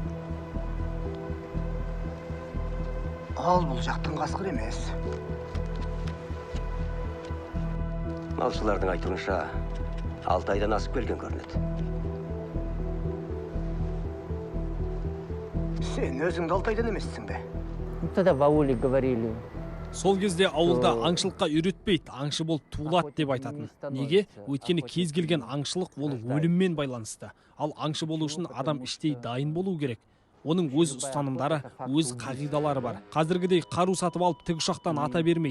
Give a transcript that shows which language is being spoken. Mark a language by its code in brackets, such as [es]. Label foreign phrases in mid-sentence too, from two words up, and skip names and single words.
[kk] Ал бұл жақтың қасқыр емес. Малшылардың айтуынша 6 айдан асып келген көрінеді. Сен өзіңді 6 айдан емессің бе? [ru] Тогда в ауле говорили. [kk] Сол кезде ауылда аңшылыққа үйретпейді, аңшы болып туылады деп айтатын. Неге? Өйткені кез келген аңшылық ол өліммен байланысты. Ал аңшы болу үшін адам іштей дайын болу керек. Оның өз ұстанымдары, өз қағидалары бар. Қазіргідей қару сатып алып тікұшақтан ата бермейді.